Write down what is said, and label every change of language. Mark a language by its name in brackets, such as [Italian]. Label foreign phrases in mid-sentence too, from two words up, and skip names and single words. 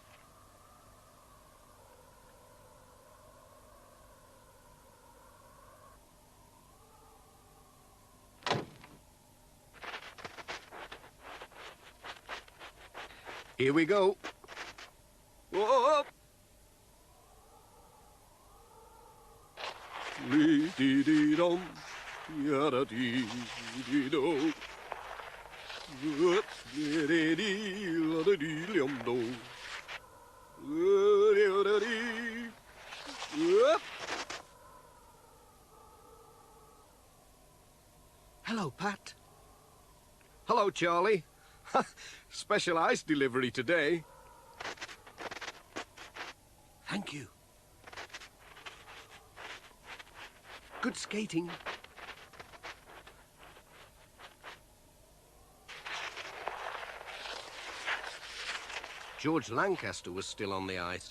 [English] Here we go. Whoa! Lee-dee-dee-dum, yada-dee-dee-do. Whoop-dee-dee-dee-la-da-dee-lim-do. Whoop-dee-dee-dee. Whoop. Hello, Pat. Hello, Charlie. Special ice delivery today. Thank you. Good skating. George Lancaster was still on the ice.